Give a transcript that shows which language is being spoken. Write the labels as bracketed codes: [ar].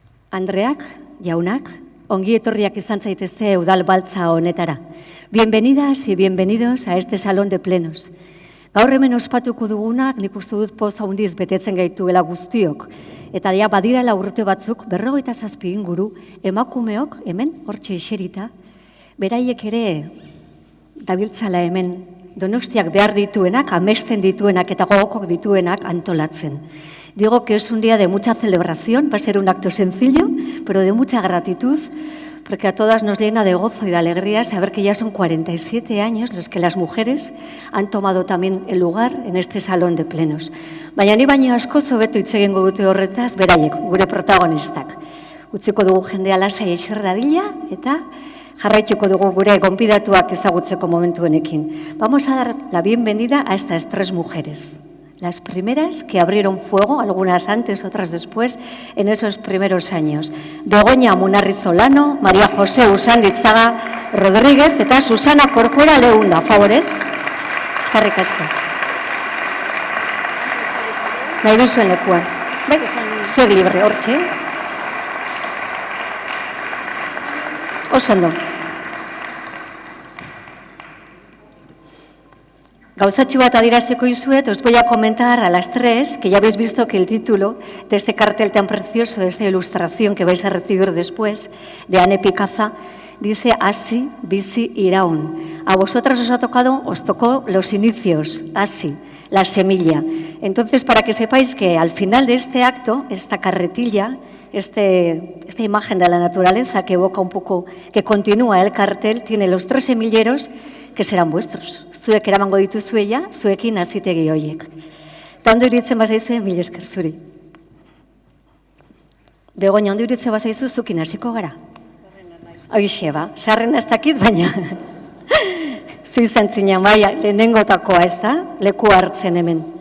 [eu] Andreak, jaunak, ongi etorriak izan zaitezte udal baltza honetara. [es] Bienvenidas y bienvenidos a este salón de plenos. [eu] Gaur hemen ospatuko dugunak nik uste dut poz handiz betetzen gaituela guztiok. Eta ja badirela urte batzuk 57 inguru emakumeok hemen hortxe eserita, beraiek ere dabiltzala hemen Donostiak behar dituenak, amesten dituenak eta gogokok dituenak antolatzen. [es] Digo que es un día de mucha celebración, va a ser un acto sencillo, pero de mucha gratitud, porque a todas nos llena de gozo y de alegría saber que ya son 47 años los que las mujeres han tomado también el lugar en este salón de plenos. [eu] Baina ni baino askoz hobeto hitz egingo dute horretaz, beraiek, gure protagonistak. Utziko dugu jendea lasai eser dadila eta jarraituko dugu gure gonbidatuak ezagutzeko momentu honekin. [es] Vamos a dar la bienvenida a estas 3 mujeres. Las primeras que abrieron fuego, algunas antes, otras después, en esos primeros años. [eu] Begoña Munarri Solano, María José Usanditzaga Rodríguez eta Susana Corcuera Leunda. Favorez? Eskerrik asko. Nahi duzuen lekuan. Zuek libre, hortxe. Oso ondo. Gauzatxu bat adieraziko izuet, [es] os voy a comentar a las 3, que ya habéis visto que el título de este cartel tan precioso, de esta ilustración que vais a recibir después, de Ane Picaza, dice Hasi, bizi, iraun. A vosotras os tocó los inicios, Hasi, la semilla. Entonces, para que sepáis que al final de este acto, esta carretilla, esta imagen de la naturaleza que evoca un poco, que continúa el cartel, tiene los 3 semilleros que serán vuestros. [eu] Zuek eramango dituzuela, zuekin hazitegi horiek. Eta ondo iritzen bazaizue, mil esker zuri. Begoña, ondo iritzen bazaizu, zukin hasiko gara. Hoixe ba, sarren ez dakit, baina zu izan zinen, bai, lehenengotakoa ez da, leku hartzen hemen.